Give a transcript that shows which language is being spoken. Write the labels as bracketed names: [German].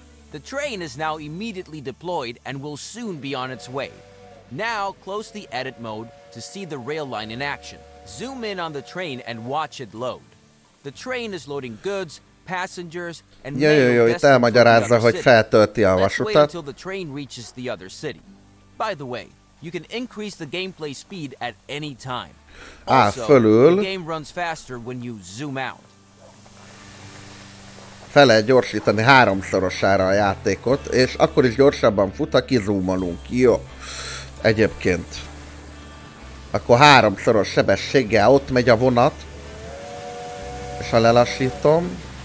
[English] The train is now immediately deployed and will soon be on its way. Now, close the edit mode to see the rail line in action. Zoom in on the train and watch it load. The train is loading goods, passengers, and mail [Hungarian] itt elmagyarázza, hogy feltölti a vasutat. [English] Let's wait until the train reaches the other city. By the way, you can increase the gameplay speed at any time. Also, the game runs faster when you zoom out. [Hungarian] Fel lehet gyorsítani 3-szorosára a játékot, és akkor is gyorsabban fut, ha kizúmolunk. Jó. Egyébként. Akkor 3-szoros sebességgel ott megy a vonat. És ha lelassítom.